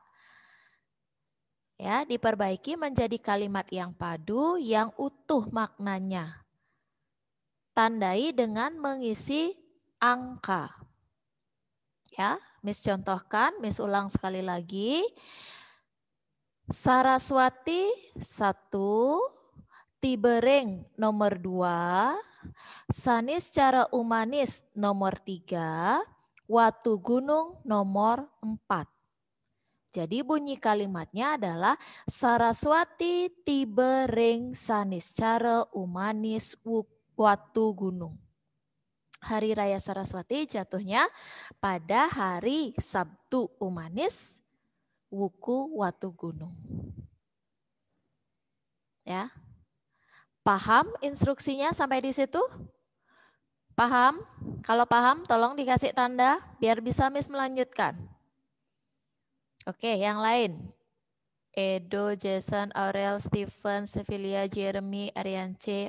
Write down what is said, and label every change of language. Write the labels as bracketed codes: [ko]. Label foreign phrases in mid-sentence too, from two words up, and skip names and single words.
[id] Ya, diperbaiki menjadi kalimat yang padu, yang utuh maknanya. Tandai dengan mengisi angka. Ya, Miss contohkan, Miss ulang sekali lagi. Saraswati 1, Tibereng nomor 2, Sanis cara umanis nomor 3, Watu gunung nomor 4. Jadi bunyi kalimatnya adalah Saraswati Tibereng Sanis cara umanis Watu gunung. Hari Raya Saraswati jatuhnya pada hari Sabtu Umanis Wuku Watu Gunung. Ya. Paham instruksinya sampai di situ? Paham? Kalau paham tolong dikasih tanda biar bisa Miss melanjutkan. Oke, yang lain. Edo, Jason, Aurel, Stephen, Sevilla, Jeremy, Ariance.